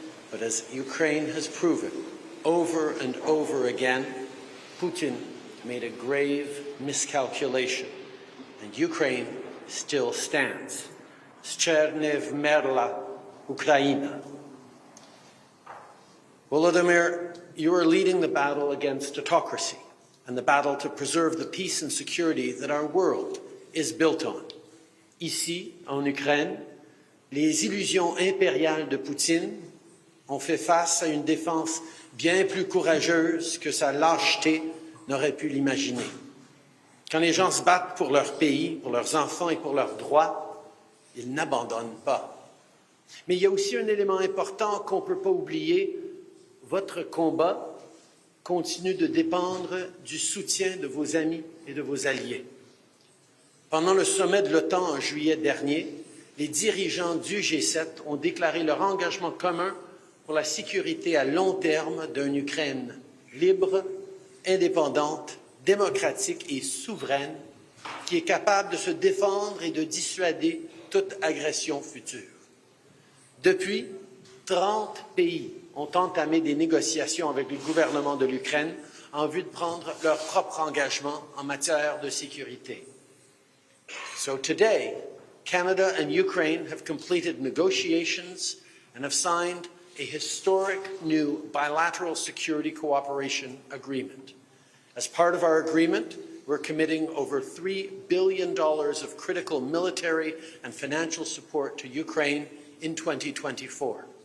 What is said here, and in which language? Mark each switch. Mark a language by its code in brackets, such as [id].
[en] But as Ukraine has proven over and over again, Putin made a grave miscalculation, and Ukraine still stands. [uk] Zchernev merla Ukraina. [en] Volodymyr, you are leading the battle against autocracy and the battle to preserve the peace and security that our world is built on. [fr] Ici, en Ukraine, les illusions impériales de Poutine ont fait face à une défense bien plus courageuse que sa lâcheté n'aurait pu l'imaginer. Quand les gens se battent pour leur pays, pour leurs enfants et pour leurs droits, ils n'abandonnent pas. Mais il y a aussi un élément important qu'on ne peut pas oublier. Votre combat continue de dépendre du soutien de vos amis et de vos alliés. Pendant le sommet de l'OTAN en juillet dernier, les dirigeants du G7 ont déclaré leur engagement commun pour la sécurité à long terme d'une Ukraine libre, indépendante, démocratique et souveraine, qui est capable de se défendre et de dissuader toute agression future. Depuis, 30 pays ont entamé des négociations avec le gouvernement de l'Ukraine en vue de prendre leur propre engagement en matière de sécurité. [en] So today, Canada and Ukraine have completed negotiations and have signed a historic new bilateral security cooperation agreement. As part of our agreement, we're committing over $3 billion of critical military and financial support to Ukraine in 2024.